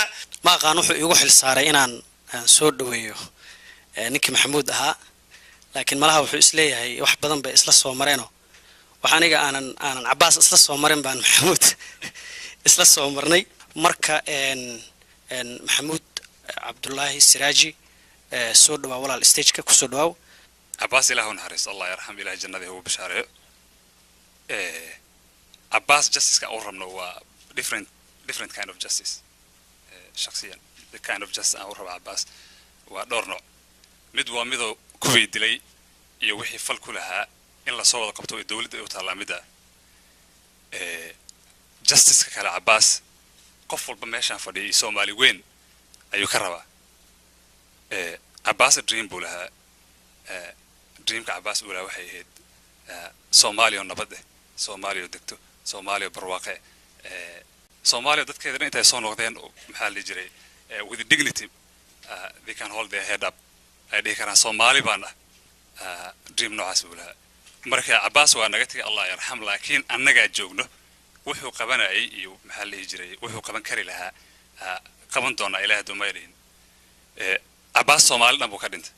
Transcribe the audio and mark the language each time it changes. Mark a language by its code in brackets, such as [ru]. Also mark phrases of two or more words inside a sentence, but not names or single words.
[so] ma aqaan wuxuu igu xil saaray inaan soo dhaweeyo ninkii Maxamuud ahaa laakiin malaha wuxuu isleeyahay wax badan bay isla soo mareeno waxa aniga aanan Cabbaas isla soo marin baan Maxamuud isla soo marnay marka Maxamuud Cabdullaahi Siraaji soo dhawaa walaal stage-ka ku soo dhawaa Cabbaas ilaahu naxariis [ar] Allah yarham [so] ilaahi jannada ugu bishaareeyo Cabbaas justice-ka oo rabno waa [en] different kind of justice [so] shakhsiyan [en] the kind of justice [so] oo raba Cabbaas waa dhowr nooc mid waa midoo ku dilay iyo wixii fal ku lahaa in la soo wada qabto dawladda ay u taalaamida justice-ka kala Cabbaas qof walba meeshaan fadhiyay Soomaali weyn ayuu ka rabaa Cabbaas dream buu lahaa dreamka Cabbaas uu lahaa waxay ahayd Soomaaliya nabad ah Soomaaliya degto Soomaaliya barwaaqe Soomaaliya dadkeeda intay soo noqdeen maxaa la jiray [en] with dignity they can hold their head up [so] ay dhihi karaan Soomaali baan dream noocaas uu lahaa marka Cabbaas waa naga tagay [ar] Allah yarham [so] laakiin annaga joogno wuxuu qabanayay iyo maxaa la jiray wuxuu qaban kari lahaa qaban doona Ilaahay dumayrin Cabbaas Soomaali dhan buu ka dhintay